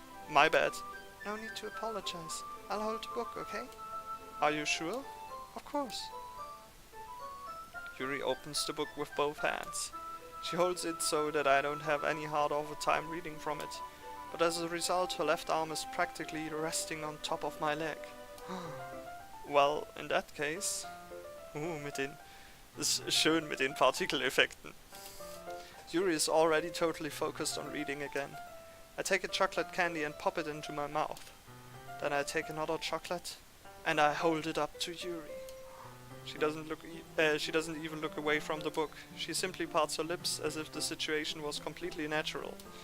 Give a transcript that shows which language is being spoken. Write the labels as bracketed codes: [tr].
[en] My bad. No need to apologize. I'll hold the book, okay? Are you sure? Of course. Yuri opens the book with both hands. She holds it so that I don't have any hard over time reading from it, but as a result her left arm is practically resting on top of my leg. Well, in that case... [de] Das ist schön mit den Partikeleffekten. [en] Yuri is already totally focused on reading again. I take a chocolate candy and pop it into my mouth. Then I take another chocolate and I hold it up to Yuri. She doesn't even look away from the book. She simply parts her lips as if the situation was completely natural.